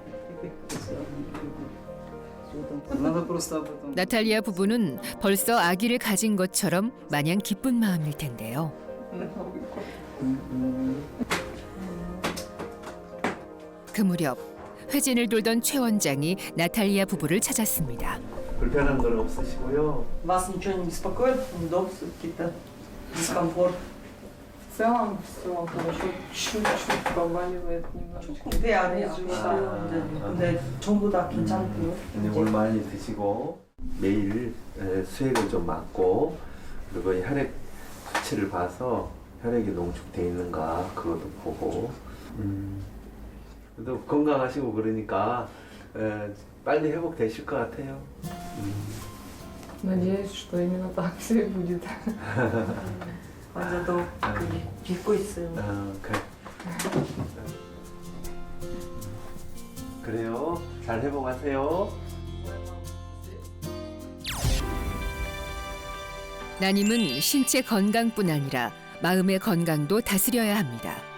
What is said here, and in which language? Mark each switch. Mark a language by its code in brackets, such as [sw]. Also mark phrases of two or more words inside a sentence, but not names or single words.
[ko] 나탈리아 부부는 벌써 아기를 가진 것처럼 마냥 기쁜 마음일 텐데요. 그 무렵 회진을 돌던 최 원장이 나탈리아 부부를 찾았습니다. 불편한 건 없으시고요. [ru] Вас ничего не беспокоит? Неудобства, какие-то дискомфорт? В целом все хорошо, чуть-чуть побаливает немножечко. [ko] 배 안에 주시고 근데 전부 다 괜찮고요. 물 많이 드시고 매일 수액을 좀 맞고 그리고 혈액 수치를 봐서 혈액이 농축돼 있는가 그것도 보고 또 건강하시고 그러니까 빨리 회복되실 것 같아요. [ru] Надеюсь, что именно так все и будет. [ko] 맞아도 믿고 있어요. 그래요. 잘 회복하세요. 난임은 신체 건강뿐 아니라 마음의 건강도 다스려야 합니다.